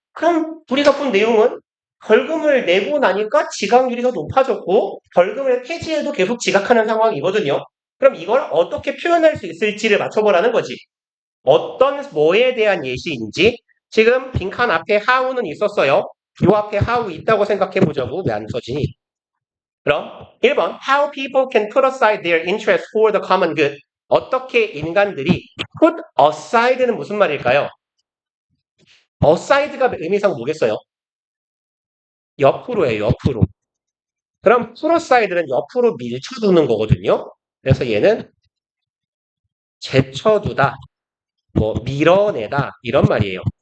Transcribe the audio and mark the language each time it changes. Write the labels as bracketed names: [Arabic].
[Korean] 그럼 우리가 본 내용은 벌금을 내고 나니까 지각률이 더 높아졌고 벌금을 폐지해도 계속 지각하는 상황이거든요. 그럼 이걸 어떻게 표현할 수 있을지를 맞춰보라는 거지. 어떤 뭐에 대한 예시인지. 지금 빈칸 앞에 how는 있었어요. 요 앞에 how 있다고 생각해 보자고. 왜 안 써지니? 그럼 1번 [English] How people can put aside their interest for the common good. [Korean] 어떻게 인간들이 put aside는 무슨 말일까요? aside가 의미상 뭐겠어요? 옆으로예요. 옆으로. 그럼 put aside는 옆으로 밀쳐두는 거거든요. 그래서 얘는 제쳐두다, 뭐 밀어내다 이런 말이에요.